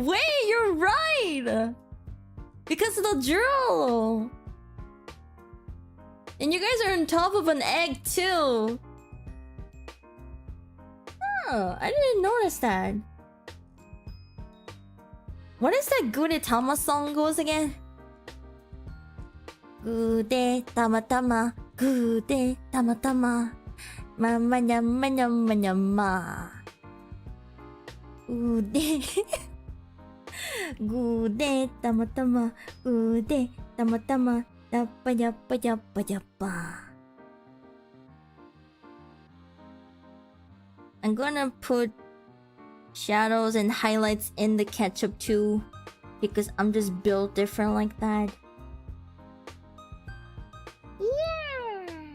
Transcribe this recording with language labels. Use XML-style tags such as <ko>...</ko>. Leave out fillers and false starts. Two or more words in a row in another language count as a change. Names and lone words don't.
<en>Wait, you're right! Because of the drill! And you guys are on top of an egg too! Oh, I didn't notice that. What is that Gudetama song goes again? Gudetama, Gudetama, Mama nyama nyama nyama. Gude tama tama, gude tama tama, yappa yappa yappa yappa. I'm gonna put shadows and highlights in the ketchup too, because I'm just built different like that. Yeah.</en>